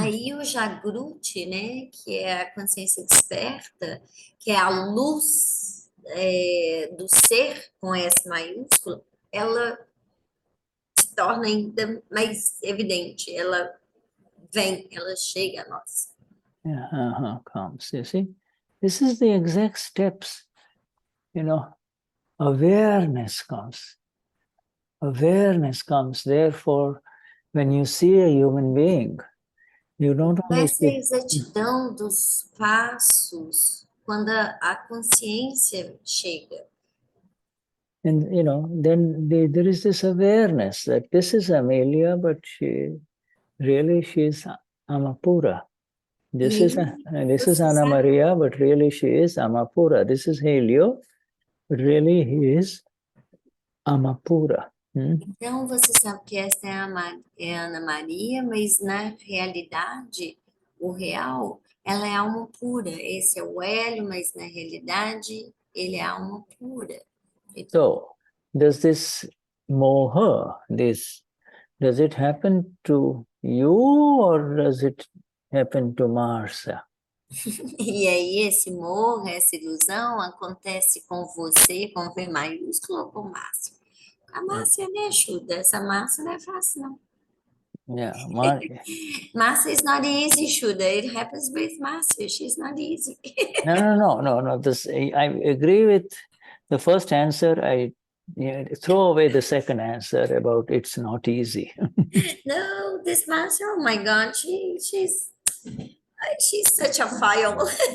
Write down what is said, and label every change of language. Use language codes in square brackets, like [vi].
[pt] Aí o Jagruti, né, que é a consciência desperta, que é a luz do ser com S maiúsculo, ela se torna ainda mais evidente, ela vem, ela chega a nós. [en] Yeah, comes, you see. This is the exact steps, awareness comes. Awareness comes, therefore, when you see a human being, you don't only [pt] Essa [en] see... [pt] exatidão dos passos, quando a consciência chega. [en] And, then there is this awareness that this is Amelia, but she is Amapura. This is Ana Maria, but really she is Amapura. This is Helio, but really he is Amapura. [pt] Então, você sabe que essa é a Ana Maria, mas na realidade, o real, ela é alma pura. Esse é o Hélio, mas na realidade, ele é alma pura. [en] So, does this Moha, does it happen to you or does it happen to Marcia? [pt] E aí, esse Moha, essa ilusão, acontece com você, com V maiúsculo ou com Márcia? A Márcia, né, Shuddha? Essa Márcia não é fácil, não. [en] Yeah, Márcia is not easy, Shuddha. It happens with Márcia. She's not easy. No. I agree with the first answer. I throw away the second answer about it's not easy. No, this Márcia, oh my God, she's such a file.